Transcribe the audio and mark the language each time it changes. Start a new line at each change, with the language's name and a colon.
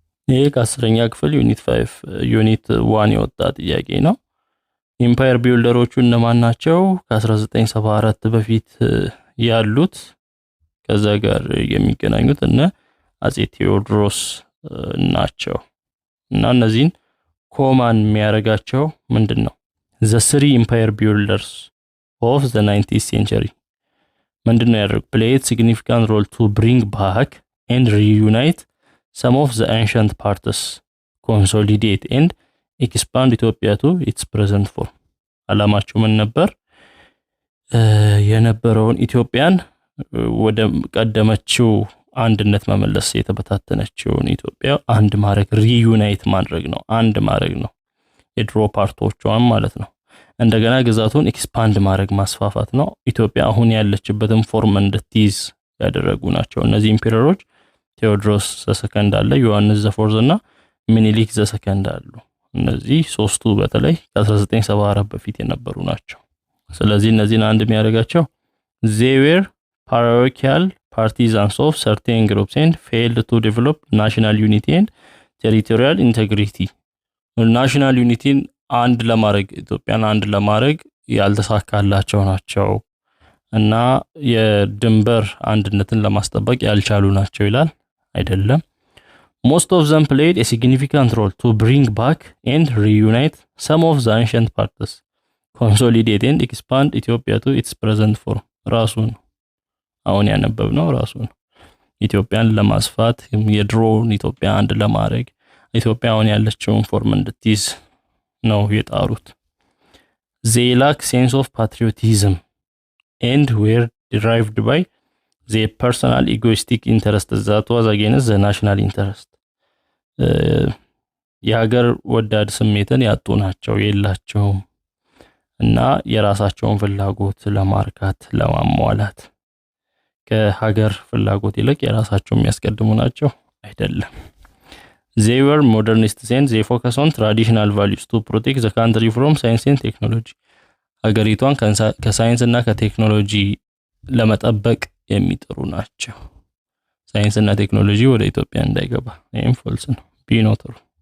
Amharic: ይሄ ከ10ኛ ክፍል ዩኒት 1 የወጣ ጥያቄ ነው። ኢምፓየር ቢልደሮቹ እነማን ናቸው? ከ1974 በፊት ያሉት ከዛ ጋር የሚገናኙት እነ አጼ ቴዎድሮስ ናቸው። እና እነዚህን ኮማን የሚያደርጋቸው ምንድነው?
English: the three empire builders of the 19th century
Amharic: ምንድነው ያደረጉ?
English: played significant role to bring back and reunite some of the ancient parts, consolidate and expand Ethiopia to its present form.
Amharic: አላማቸው ምን ነበር? የነበረውን ኢትዮጵያን ወደ ቀደመችው አንድነት መመለስ፣ የተበታተነችውን ኢትዮጵያ አንድ ማድረግ፣ ሪዩናይት ማድረግ ነው፣ አንድ ማድረግ ነው። የድሮ ፓርቶቿን ማለት ነው። እንደገና ግዛቱን ኤክስፓንድ ማድረግ፣ ማስፋፋት ነው። ኢትዮጵያ አሁን ያለችበትን ፎርም እንድትይዝ ያደረጉ ናቸው። እነዚህ ኢምፔረሮች ቴዎድሮስ ዘሰከንድ አለ፣ ዮሐንስ ዘፎርዝ እና ሚኒሊክ ዘሰከንድ አሉ። እነዚህ ሶስቱ በተለይ ከ1974 በፊት የነበሩ ናቸው። ስለዚህ እነዚህን አንድ የሚያደርጋቸው
English: they were parochial partisans of certain groups and failed to develop national unity and territorial integrity.
Amharic: ናሽናል ዩኒቲን አንድ ለማድረግ ኢትዮጵያን አንድ ለማድረግ ያልተሳካላቸው ናቸው እና የድንበር አንድነትን ለማስጠበቅ ያልቻሉ ናቸው ይላል። አይደለም።
English: most of them played a significant role to bring back and reunite some of the ancient parts, consolidate and expand Ethiopia to its present form.
Amharic: ራሱን አሁን ያነበብነው ራሱን ኢትዮጵያን ለማስፋት የድሮውን ኢትዮጵያ አንድ ለማድረግ ኢትዮጵያ አሁን ያለችውን ፎርም እንድትይዝ ነው የጣሩት።
English: they lack sense of patriotism and were derived by their personal egoistic interest that was against the national interest.
Amharic: የሀገር ወዳድ ስሜትን ያጡ ናቸው፣ የላቸውም እና የራሳቸውን ፍላጎት ለማርካት ለማሟላት ከሀገር ፍላጎት ይልቅ የራሳቸው የሚያስቀድሙ ናቸው አይደለም።
English: they were modernists and they focus on traditional values to protect the country from science and technology
Amharic: ሀገሪቷን ከሳይንስ እና ከቴክኖሎጂ ለመጠበቅ የሚጥሩ ናቸው። ሳይንስ እና ቴክኖሎጂ ወደ ኢትዮጵያ እንዳይገባ ይሄም ፎልስ ነው። ቢ ነው ትሩ።